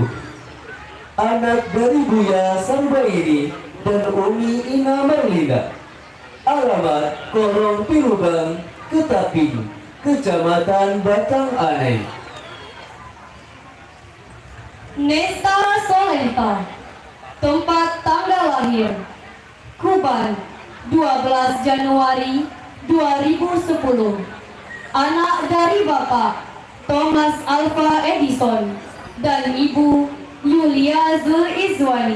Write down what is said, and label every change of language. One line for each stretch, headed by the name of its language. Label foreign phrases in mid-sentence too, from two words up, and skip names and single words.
Indonesian: Anak dari Buya Sambaini dan Umi Ina Marlinda. Alamat Korong Pilubang, Ketaping, Kecamatan Batang Anai. Nesta Solenta. Tempat tanggal lahir Kuban, 12 Januari 2010. Anak dari Bapak Thomas Alfa Edison dan Ibu Yulia Zulizwani.